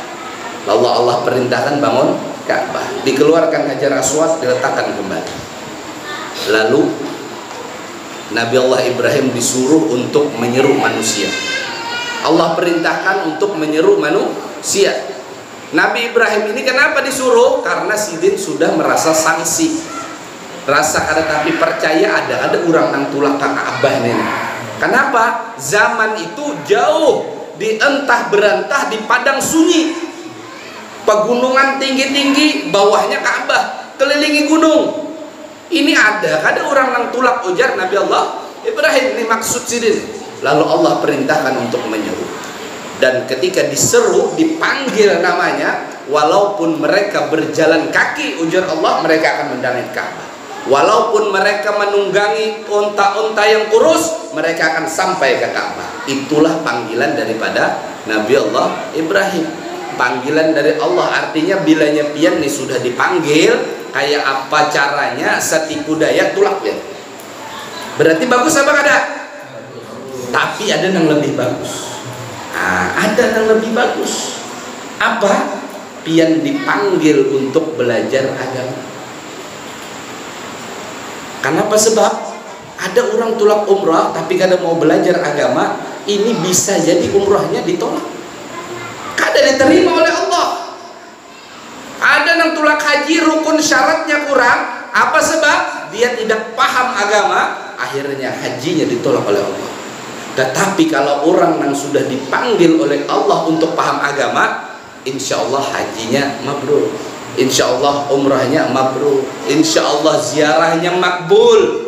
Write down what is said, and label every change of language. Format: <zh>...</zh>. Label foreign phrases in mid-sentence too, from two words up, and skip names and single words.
<id>Lalu Allah perintahkan bangun Ka'bah. Dikeluarkan Hajar Aswad, diletakkan kembali. Lalu Nabi Allah Ibrahim disuruh untuk menyeru manusia. Allah perintahkan untuk menyeru manusia. Nabi Ibrahim ini kenapa disuruh?</id> <bjn>Karena Sidin sudah merasa sanksi, rasa kada tapi percaya ada orang nang tulak ke Ka'bah ini.</bjn> <id>Kenapa? Zaman itu jauh di entah berantah di padang sunyi, pegunungan tinggi-tinggi, bawahnya Ka'bah, kelilingi gunung.</id> <bjn>Ini ada orang nang tulak, ujar Nabi Allah Ibrahim.</bjn> <id>Ini maksud Sidin. Lalu Allah perintahkan untuk menyeru. Dan ketika diseru, dipanggil namanya, walaupun mereka berjalan kaki, ujar Allah, mereka akan mendatangi Ka'bah. Walaupun mereka menunggangi unta-unta yang kurus, mereka akan sampai ke Ka'bah. Itulah panggilan daripada Nabi Allah Ibrahim. Panggilan dari Allah,</id> <bjn>artinya bilanya pian nih sudah dipanggil, kayak apa caranya setipu daya tulak ya.</bjn> <id>Berarti bagus apa kada? Tapi ada yang lebih bagus. Ada yang lebih bagus. Apa? Pian dipanggil untuk belajar agama. Kenapa? Sebab ada orang tulak umrah tapi kada mau belajar agama, ini bisa jadi umrahnya ditolak, kada diterima oleh Allah. Ada yang tulak haji, rukun syaratnya kurang. Apa sebab? Dia tidak paham agama, akhirnya hajinya ditolak oleh Allah. Tetapi kalau orang yang sudah dipanggil oleh Allah untuk paham agama,</id> <ar>insya Allah</ar> <id>hajinya mabrur,</id> <ar>insya Allah</ar> <id>umrahnya mabrur,</id> <ar>insya Allah</ar> <id>ziarahnya makbul.</id>